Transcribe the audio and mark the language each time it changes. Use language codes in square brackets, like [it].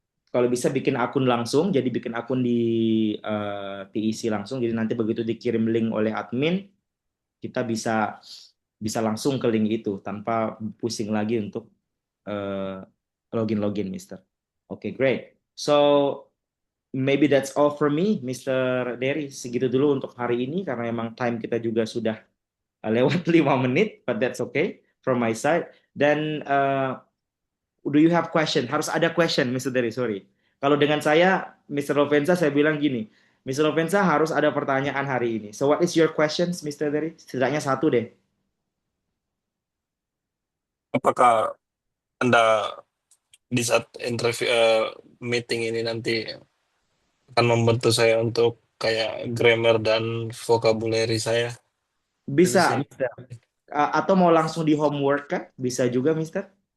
[id] Kalau bisa bikin akun langsung, jadi bikin akun di TEC langsung. Jadi nanti begitu dikirim link oleh admin, kita bisa bisa langsung ke link itu tanpa pusing lagi untuk login, Mister. Oke, great. [en] So maybe that's all for me, Mr. Derry. [id] Segitu dulu untuk hari ini karena emang time kita juga sudah lewat 5 menit, [en] but that's okay from my side. Dan do you have question? [id] Harus ada question, Mr. Derry, sorry. Kalau dengan saya, Mr. Lovensa, saya bilang gini, Mr. Lovensa harus ada pertanyaan hari ini. [en] So what is your questions, Mr. [id] Derry? Setidaknya satu deh. Apakah Anda di saat interview meeting ini nanti akan membantu saya untuk kayak grammar dan vocabulary saya? Itu Bisa, sih. Mister. Atau mau langsung di homework kan? Bisa juga, Mister.